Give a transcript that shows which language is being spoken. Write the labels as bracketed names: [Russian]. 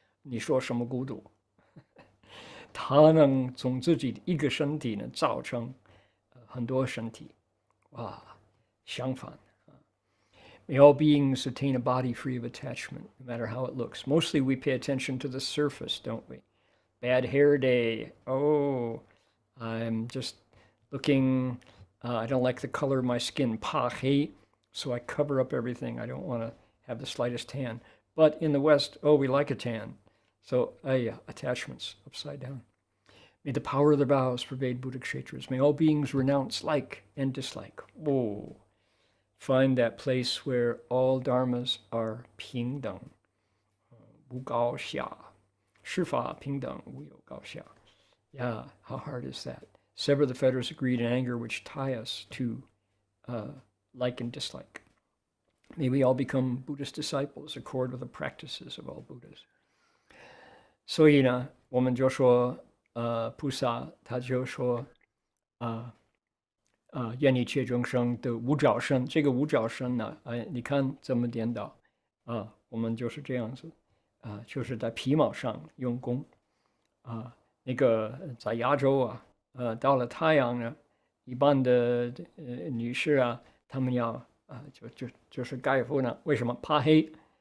[Chinese] 你说什么孤独？他能从自己的一个身体呢造成很多身体，哇！相反， [English] May all beings attain a body free of attachment, no matter how it looks. Mostly we pay attention to the surface, don't we? Bad hair day. Oh, I'm just looking. I don't like the color of my skin, [Chinese] 怕黑, [English] so I cover up everything. I don't want to have the slightest tan. But in the West, oh, we like a tan. So, attachments upside down. May the power of the vows pervade Buddha kshetras. May all beings renounce like and dislike. Whoa. Find that place where all dharmas are [Chinese] 平等，无高下，施法平等，无有高下。 [English] Yeah, how hard is that? Sever the fetters of greed and anger which tie us to like and dislike. May we all become Buddhist disciples, accord with the practices of all Buddhas. [Chinese] 所以呢，我们就说，菩萨他就说，愿一切众生的无着身，这个无着身呢，你看怎么颠倒我们就是这样子就是在皮毛上用功那个在亚洲到了太阳呢，一般的女士她们要就是盖夫呢，为什么怕黑？